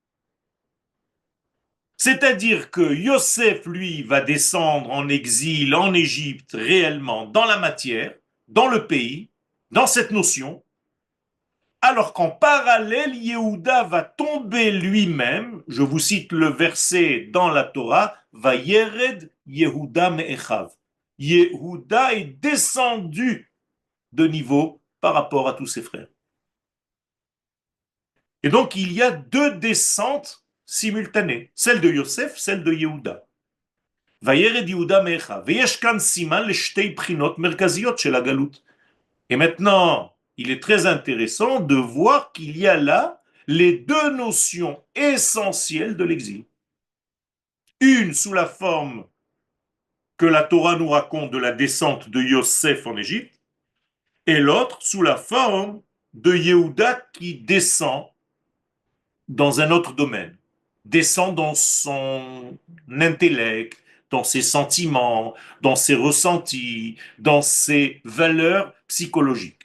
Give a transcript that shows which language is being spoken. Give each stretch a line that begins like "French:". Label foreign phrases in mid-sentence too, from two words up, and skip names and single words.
French: C'est-à-dire que Yosef, lui, va descendre en exil en Égypte réellement, dans la matière, dans le pays, dans cette notion, alors qu'en parallèle, Yehuda va tomber lui-même, je vous cite le verset dans la Torah,
Hebrew: וירד יהודה מאחיו.
French: Yehuda est descendu de niveau par rapport à tous ses frères. Et donc, il y a deux descentes simultanées, celle de Yosef, celle de Yehuda.
Hebrew: וירד יהודה מאחיו, ויש כאן סימן לשתי בחינות מרכזיות של הגלות.
French: Et maintenant, il est très intéressant de voir qu'il y a là les deux notions essentielles de l'exil. Une sous la forme que la Torah nous raconte de la descente de Yosef en Égypte, et l'autre sous la forme de Yehuda qui descend dans un autre domaine, descend dans son intellect, dans ses sentiments, dans ses ressentis, dans ses valeurs psychologiques.